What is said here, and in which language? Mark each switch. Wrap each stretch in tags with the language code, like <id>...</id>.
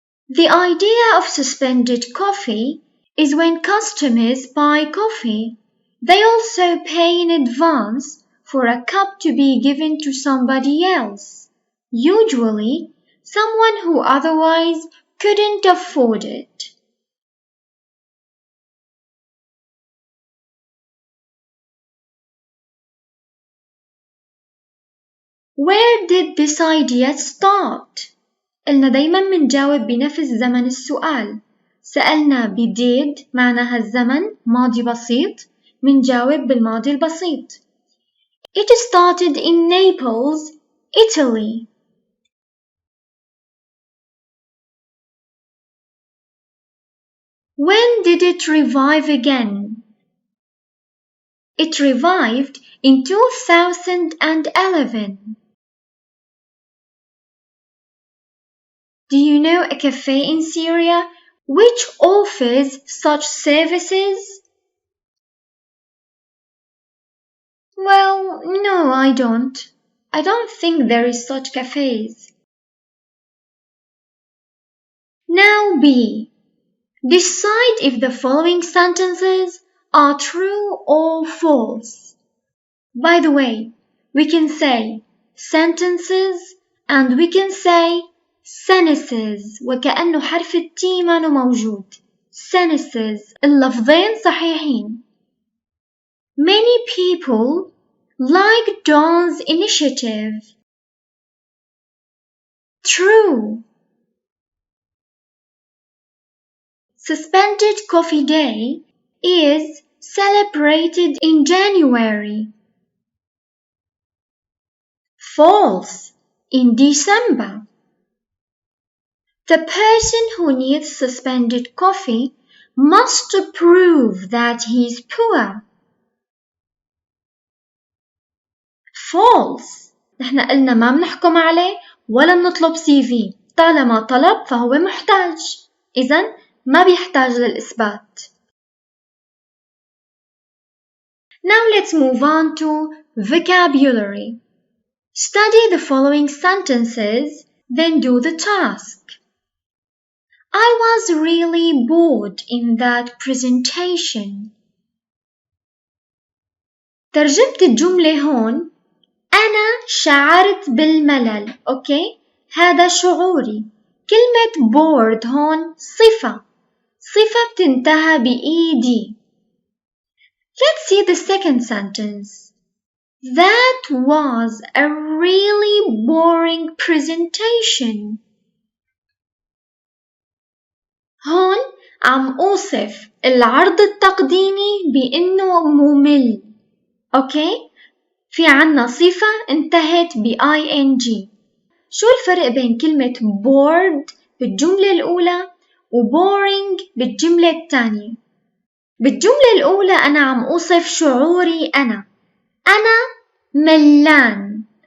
<en>The idea of suspended coffee is when customers buy coffee, they also pay in advance for a cup to be given to somebody else, usually someone who otherwise couldn't afford it. Where did this idea start?</en> <ar>قلنا دايما منجاوب بنفس زمن السؤال. سألنا بديد معناها الزمن ماضي بسيط، منجاوب بالماضي البسيط.</ar> <en>It started in Naples, Italy. When did it revive again? It revived in 2011. Do you know a cafe in Syria which offers such services? Well, no, I don't. I don't think there is such cafes. Now B. Decide if the following sentences are true or false. By the way, we can say sentences and we can say sentences</en> <ar>وكأنه حرف التي ما موجود. Sentences اللفظين صحيحين.</ar> <en>Many people like Dawn's initiative. True. Suspended Coffee Day is celebrated in January. False, in December. The person who needs suspended coffee must prove that he's poor. False.</en> <ar>نحن قلنا ما بنحكم عليه ولا بنطلب CV. طالما طلب فهو محتاج. إذن ما بيحتاج للإثبات.</ar> <en>Now let's move on to vocabulary. Study the following sentences, then do the task. I was really bored in that presentation.</en> <ar>ترجمة الجملة هون أنا شعرت بالملل. أوكي؟ هذا شعوري. كلمة bored هون صفة بتنتهى بإيدي.</ar> <en>Let's see the second sentence. That was a really boring presentation.</en> <ar>هون عم أوصف العرض التقديمي بأنه ممل. أوكي؟ في عنا صفة انتهت ب ing. شو الفرق بين كلمة bored بالجملة الأولى و boring بالجملة الثانية؟ بالجملة الأولى أنا عم أوصف شعوري أنا ملان.</ar>